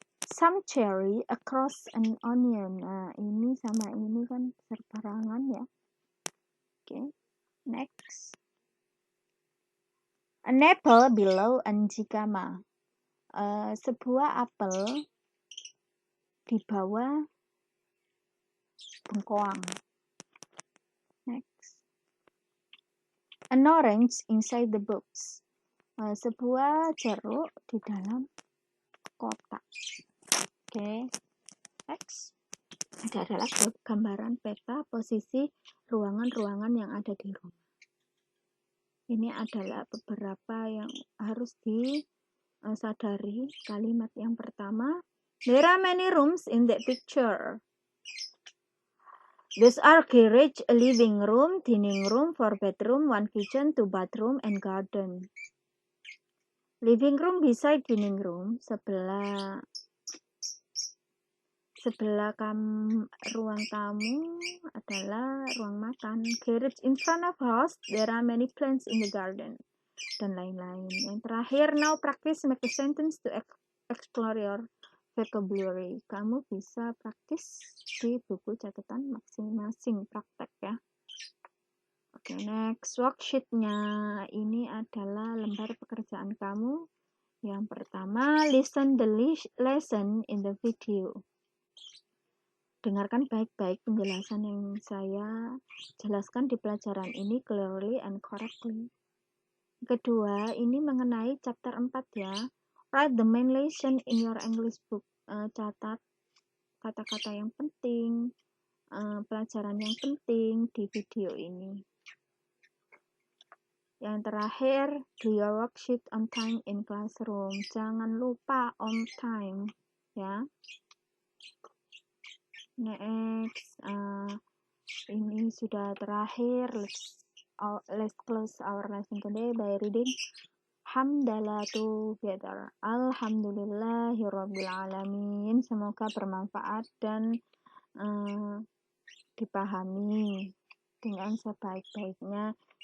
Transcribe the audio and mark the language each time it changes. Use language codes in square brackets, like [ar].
[en] Some cherry across an onion. [id] Nah, ini sama ini kan berbarengan ya. [en] Oke, next. An apple below an jicama. [id] Sebuah apel di bawah bengkoang. [en] Next. An orange inside the box. [id] Sebuah jeruk di dalam kotak. [en] Oke, next. [id] Ini adalah gambaran peta posisi ruangan-ruangan yang ada di rumah. Ini adalah beberapa yang harus disadari. Kalimat yang pertama, [en] there are many rooms in that picture. These are garage, a living room, dining room, 4 bedroom, 1 kitchen, 2 bathroom, and garden. Living room beside dining room, sebelah [id] Sebelah ruang tamu adalah ruang makan. [en] Garage in front of house, there are many plants in the garden. [id] Dan lain-lain. Yang terakhir, [en] now practice make a sentence to explore your vocabulary. [id] Kamu bisa praktis di buku catatan masing-masing praktek ya. Oke, next worksheet-nya ini adalah lembar pekerjaan kamu. Yang pertama, [en] listen the lesson in the video. [id] Dengarkan baik-baik penjelasan yang saya jelaskan di pelajaran ini [en] clearly and correctly. [id] Kedua, ini mengenai chapter 4 ya. [en] Write the main lesson in your English book. [id] Catat kata-kata yang penting, pelajaran yang penting di video ini. Yang terakhir, [en] do your worksheet on time in classroom. [id] Jangan lupa on time ya. Next, ini sudah terakhir. [en] Let's close our lesson today by reading hamdalah together. [ar] Alhamdulillahirabbil alamin. [id] Semoga bermanfaat dan dipahami dengan sebaik-baiknya.